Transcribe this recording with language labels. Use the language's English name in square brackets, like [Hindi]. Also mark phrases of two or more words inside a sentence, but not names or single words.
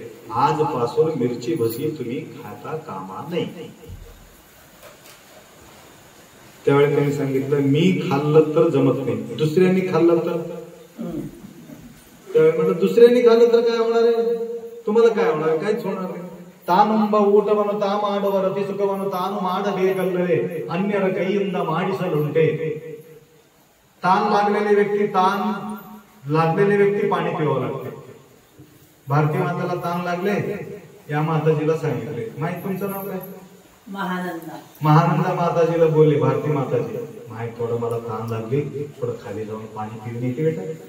[Marathi] आजपासून मिरची भजी तुम्ही खाता कामा नाही. त्यावेळी त्यांनी सांगितलं, मी खाल्लं तर जमत नाही, दुसऱ्यांनी खाल्लं तर? त्यावेळी म्हटलं, दुसऱ्यांनी खाल्लं तर काय होणार आहे? तुम्हाला काय होणार? काहीच होणार नाही. [Kannada] ತಾನುಂಬ ಊಟವನ್ನು ತಾಮಾಡುವ ರತಿ ಸುಖವನ್ನು ತಾನು ಮಾಡಬೇಕಲ್ಲವೇ, ಅನ್ಯರ ಕೈಯಿಂದ ಮಾಡಿಸಲುಂಟೆ. [Marathi] ताण लागलेले व्यक्ती पाणी पिवावं लागते. भारतीय माताला ताण लागले, या माताजीला सांगितले, माहित तुमचं नाव काय? महानंदा माताजीला बोलले, भारती माताजी माहित, थोडं मला ताण लागली, थोडं खाली जाऊन पाणी पिऊन येते बेटा.